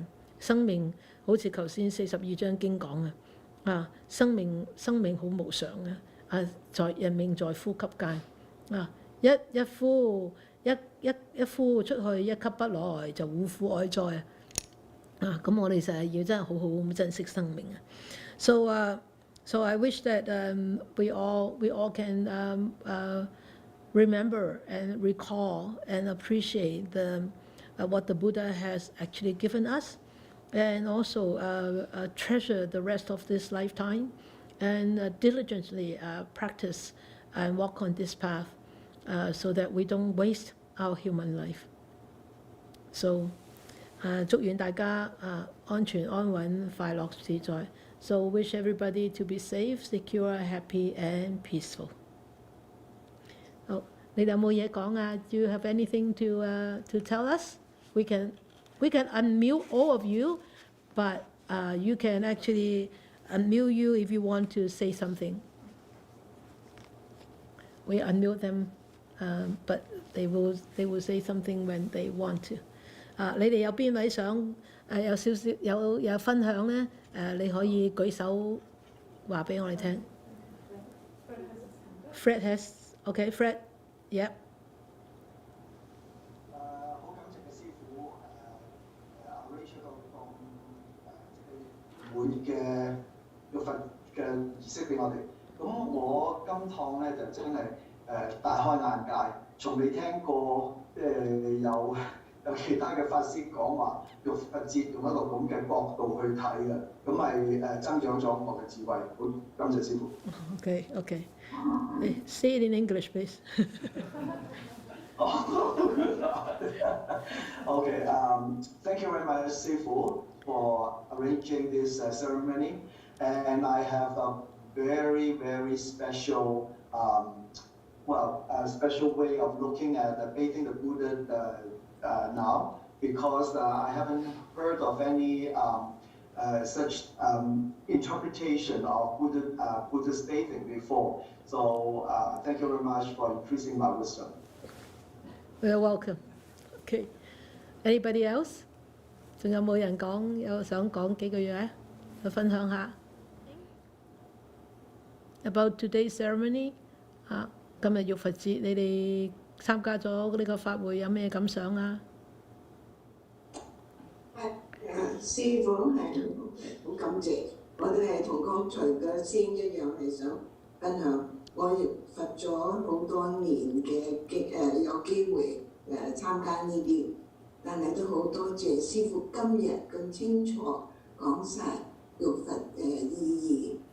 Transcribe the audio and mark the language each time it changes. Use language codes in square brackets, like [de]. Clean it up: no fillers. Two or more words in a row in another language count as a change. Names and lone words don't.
[yue] 生命好似頭先42章經講生命好無常在人命在呼吸間一呼出去，一吸不來就護苦哀哉咁我哋就係要真係好好咁珍惜生命 [en] So I wish that we all can remember and recall and appreciate what the Buddha has actually given us, and also treasure the rest of this lifetime, and diligently practice and walk on this path so that we don't waste our human life. So [yue] 祝願大家安全安穩快樂自在。 [en] So wish everybody to be safe, secure, happy and peaceful. [yue] 好，你哋有冇嘢講啊？ [en] Do you have anything to tell us? We can unmute all of you, but you can actually unmute you if you want to say something. We unmute them, but they will say something when they want to. [yue] 你哋有邊位想有少少有分享咧？你可以舉手話俾我哋聽。 [en] Fred has, okay, Fred, yep. [yue] 好感謝嘅師傅arrange 到咁每嘅浴佛嘅儀式俾我哋。咁我今趟咧就真係大開眼界，從未聽過有其他嘅法師講話浴佛節用一個咁嘅角度去睇嘅，咁係增長咗我嘅智慧。好，感謝師傅。 [en] Okay. Say it in English, please. Okay. Thank you very much, Sifu, for arranging this ceremony, and I have a very, very special a special way of looking at bathing the Buddha now, because I haven't heard of any such interpretation of Buddhist bathing before. So thank you very much for increasing my wisdom. You're welcome. Okay. Anybody else? [yue] 仲有冇人有想講幾句嘢？去分享下 [en] about today's ceremony [yue] 今日浴佛節，你哋參加咗呢個法會有咩感想啊？師傅係好感謝，我哋係同剛才嘅先一樣係想分享。我亦佛咗好多年嘅有機會參加呢啲，但係都好多謝師傅今日咁清楚講晒浴佛嘅意義。